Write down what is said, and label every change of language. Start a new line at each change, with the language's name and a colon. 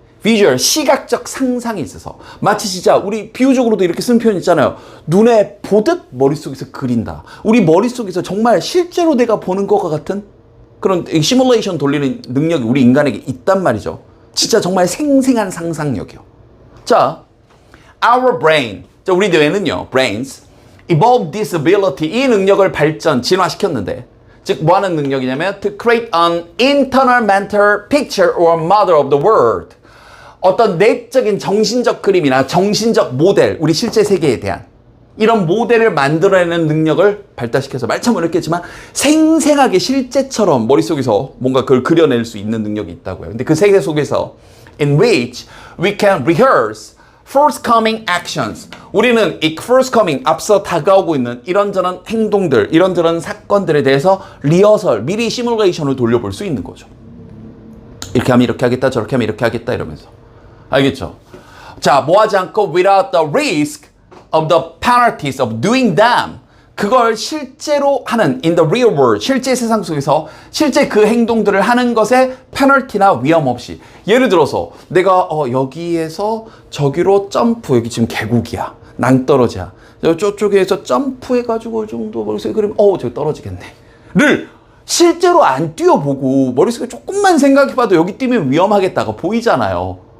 Korean: visual, 시각적 상상이 있어서 마치 진짜 우리 비유적으로도 이렇게 쓰는 표현 있잖아요. 눈에 보듯 머릿속에서 그린다. 우리 머릿속에서 정말 실제로 내가 보는 것과 같은 그런 시뮬레이션 돌리는 능력이 우리 인간에게 있단 말이죠. 진짜 정말 생생한 상상력이요.
English: 자, our brain,
Korean: 자, 우리 뇌는요,
English: brains, evolved this ability,
Korean: 이 능력을 진화시켰는데, 즉 뭐 하는 능력이냐면
English: to create an internal mental picture or model of the world.
Korean: 어떤 내적인 정신적 그림이나 정신적 모델, 우리 실제 세계에 대한 이런 모델을 만들어내는 능력을 발달시켜서 말참 어렵겠지만 생생하게 실제처럼 머릿속에서 뭔가 그걸 그려낼 수 있는 능력이 있다고요. 근데 그 세계 속에서
English: in which we can rehearse forthcoming actions.
Korean: 우리는 이 forthcoming, 앞서 다가오고 있는 이런저런 행동들, 이런저런 사건들에 대해서 리허설, 미리 시뮬레이션을 돌려볼 수 있는 거죠. 이렇게 하면 이렇게 하겠다, 저렇게 하면 이렇게 하겠다 이러면서. 알겠죠?
English: 자,
Korean: 뭐 하지 않고
English: without the risk of the penalties of doing them.
Korean: 그걸 실제로 하는
English: in the real world,
Korean: 실제 세상 속에서 실제 그 행동들을 하는 것에 페널티나 위험 없이. 예를 들어서 내가 여기에서 저기로 점프, 여기 지금 계곡이야, 낭떠러지야, 저쪽에서 점프해가지고 정도 머릿속에 그러면 저기 떨어지겠네.를 실제로 안 뛰어보고 머릿속에 조금만 생각해봐도 여기 뛰면 위험하겠다가 보이잖아요.